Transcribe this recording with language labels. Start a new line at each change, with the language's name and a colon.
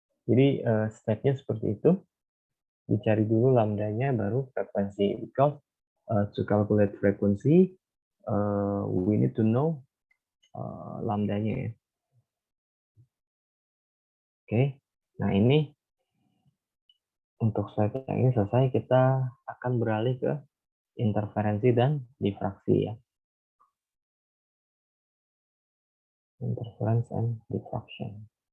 Indonesian: Jadi stepnya seperti itu. Dicari dulu lambdanya baru frekuensi.
English: Because to calculate frequency, we need to know lambdanya ya.
Indonesian: Oke. Nah ini untuk slide yang ini selesai, kita akan beralih ke interferensi dan difraksi ya.
English: Interference and diffraction.